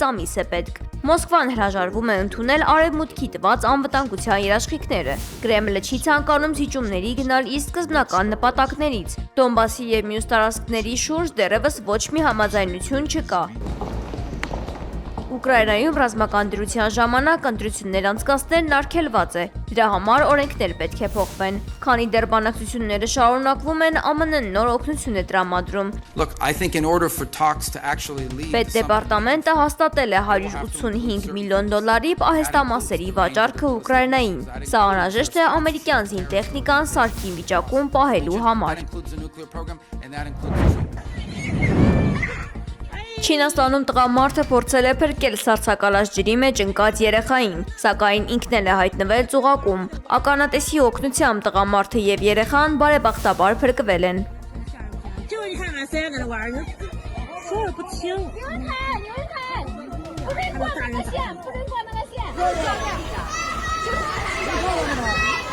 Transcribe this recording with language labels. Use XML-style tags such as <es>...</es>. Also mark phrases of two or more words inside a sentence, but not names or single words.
<hy>ամիս է պետք։ Մոսկվան հրաժարվում է ընդունել արևմուտքի տված անվտանգության երաշխիքները։ Կրեմլը չի ցանկանում զիջումների գնալ իր սկզբնական նպատակներից։ Դոնբասի եւ մյուս տարածքների շուրջ դեռևս ոչ մի համաձայնություն չկա։ Ուկրաինայում ռազմական դրության ժամանակ ընտրություններ անցկացնելն արգելված է։ Դրա համար օրենքներ պետք է փոխվեն։ Քանի դեռ բանակցությունները շարունակվում են, ԱՄՆ-ն նոր օգնություն է տրամադրում։</hy> <en>Look, I think in order for talks to actually lead</en> <hy>Պետդեպարտամենտը հաստատել է $185 միլիոն պահեստամասերի վաճառքը Ուկրաինային։ Սա անհրաժեշտ է ամերիկյան զինտեխնիկան սարքի վիճակում պահելու համար։ Չինաստանում տղամարդը փորձել է փրկել սառցակալած ջրի մեջ ընկած երեխային, սակայն ինքն էլ է հայտնվել ծուղակում։ Ականատեսի օգնությամբ տղամարդը եւ երեխան բարեբախտաբար փրկվել են։</hy> <zh>就你看看谁在那玩呢？说了不听。你们看，你们看，不可以过那个线，不能过那个线。</zh>